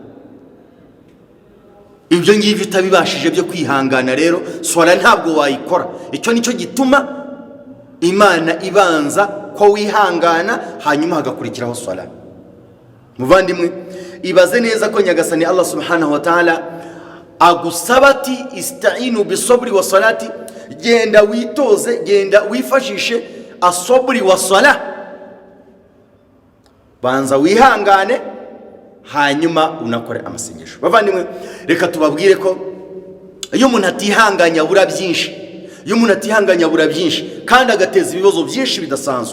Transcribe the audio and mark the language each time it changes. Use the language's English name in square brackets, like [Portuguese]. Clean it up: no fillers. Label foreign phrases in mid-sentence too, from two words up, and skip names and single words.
[Kinyarwanda] Ibyo ngibyo utabibashije byo kwihangana, rero swala ntabwo wayikora. Icyo nicyo gituma Imana ibanza ko wihangana, hanyuma hagakurikiraho swala. Muvandimwe, ibaze neza ko Nyagasani [Arabic] الله سبحانه وتعالى [Kinyarwanda] agusaba ati [Arabic] استعينوا بالصبر والصلاة, [Kinyarwanda] genda witoze, genda wifashishe [Arabic] الصبر والصلاة, [Kinyarwanda] banza wihangane hanyuma unakore amasengesho. Bavandimwe, reka tubabwire ko iyo umuntu atihanganya abura byinshi, iyo umuntu atihanganya abura byinshi kandi agateza ibibazo byinshi bidasanzwe.